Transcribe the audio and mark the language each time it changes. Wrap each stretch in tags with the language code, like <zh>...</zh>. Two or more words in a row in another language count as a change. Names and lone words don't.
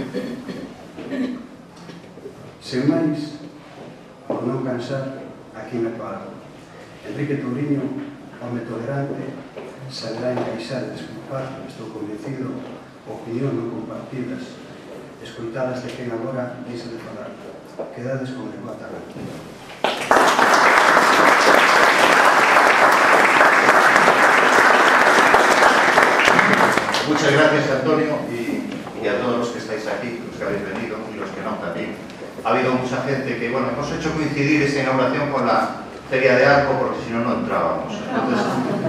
<gl>Sen máis, por non cansar, aquí me paro. Enrique Touriño, home tolerante, saberá encaixar e desculpar, estou convencido, opinións non compartidas, escoitadas de quen agora deixa de falar. Quedades con el Guatarrán.</gl> <es>Muchas gracias, Antonio, y a todos los que estáis aquí, los que habéis venido y los que no también. Ha habido mucha gente que, bueno, hemos hecho coincidir esta inauguración con la Feria de Arco porque si no, no entrábamos.</es>